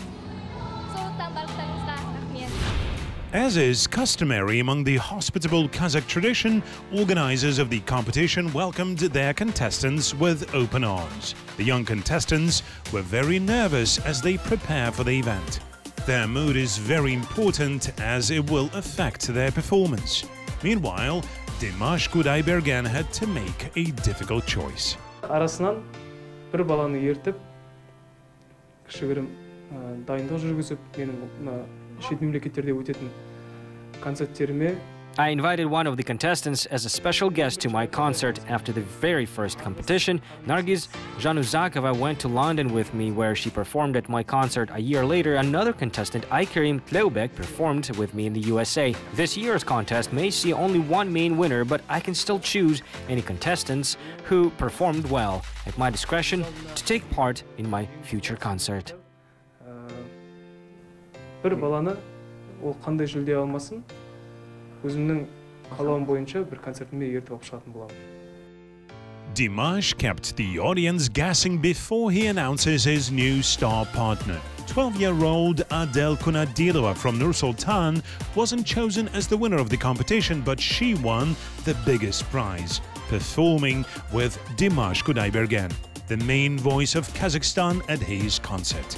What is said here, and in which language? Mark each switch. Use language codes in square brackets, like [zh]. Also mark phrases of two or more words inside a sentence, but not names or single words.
[en] As is customary among the hospitable Kazakh tradition, organizers of the competition welcomed their contestants with open arms. The young contestants were very nervous as they prepare for the event. Their mood is very important as it will affect their performance. Meanwhile, Dimash Kudaibergen had to make a difficult choice. [kk] Арасынан бір баланы ертіп, кішігірім дайындық жүргізіп, менің шет мемлекеттерде өтетін концерттеріме. [en] I invited one of the contestants as a special guest to my concert after the very first competition. Nargiz Januzakova went to London with me, where she performed at my concert. A year later, another contestant, Aykerim Tleubek, performed with me in the USA. This year's contest may see only one main winner, but I can still choose any contestants who performed well at my discretion to take part in my future concert. [kk] Bir balаны ол қандай жүлде алмасын, өзімнің қалауым бойынша бір концертіме ертіп алып шығатын боламын. [en] Dimash kept the audience guessing before he announces his new star partner. 12-year-old Adel Kunadirova from Nur-Sultan wasn't chosen as the winner of the competition, but she won the biggest prize, performing with Dimash Kudaibergen, the main voice of Kazakhstan at his concert.